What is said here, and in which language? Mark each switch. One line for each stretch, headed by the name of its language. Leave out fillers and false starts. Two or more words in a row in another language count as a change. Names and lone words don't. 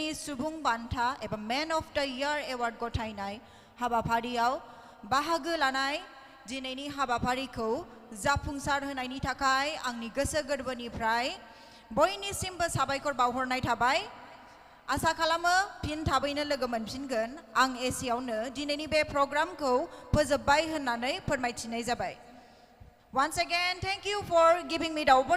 Bodo: सुबुं बान्था एबा मेन अफ द इयार एवार्ड गथायनाय हाबाफारियाव बाहागो लानाय दिनैनि हाबाफारिखौ जाफुंसार होनायनि थाखाय आंनि गोसो गोरबोनिफ्राय बयनिसिमबो साबायखर बावहरनाय थाबाय आसा खालामो फिन थाबैनो लोगो मोनफिनगोन आं एसेयावनो दिनैनि बे प्रग्रामखौ फोजोबबाय होननानै फोरमायथिनाय जाबाय
English: Once again, thank you for giving me the opportunity.